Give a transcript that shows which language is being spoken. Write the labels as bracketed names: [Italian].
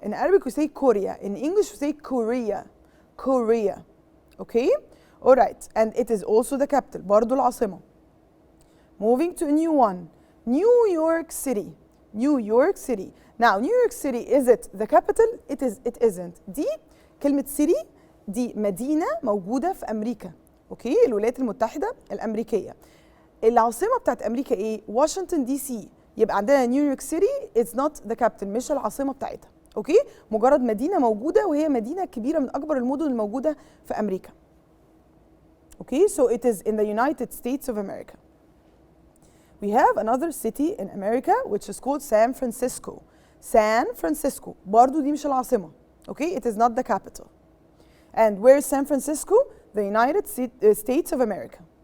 [English] In Arabic we say Korea. In English we say Korea. Korea. Okay? All right. And it is also the capital. [Arabic] برضو العاصمة. [English] Moving to a new one. New York City. New York City. Now, New York City, is it the capital? It isn't. [Arabic] دي كلمة city دي مدينة موجودة في أمريكا. أوكي؟ الولايات المتحدة الأمريكية. العاصمة بتاعت أمريكا إيه؟ واشنطن دي سي. يبقى عندنا نيويورك سيتي [English] it's not the capital [Arabic] مش العاصمة بتاعتها. أوكي؟ مجرد مدينة موجودة وهي مدينة كبيرة من أكبر المدن الموجودة في أمريكا. [English] Okay, so it is in the United States of America. We have another city in America which is called San Francisco. [Arabic] San Francisco. برضو دي مش العاصمة. [English] Okay, it is not the capital. And where is San Francisco? The United States of America.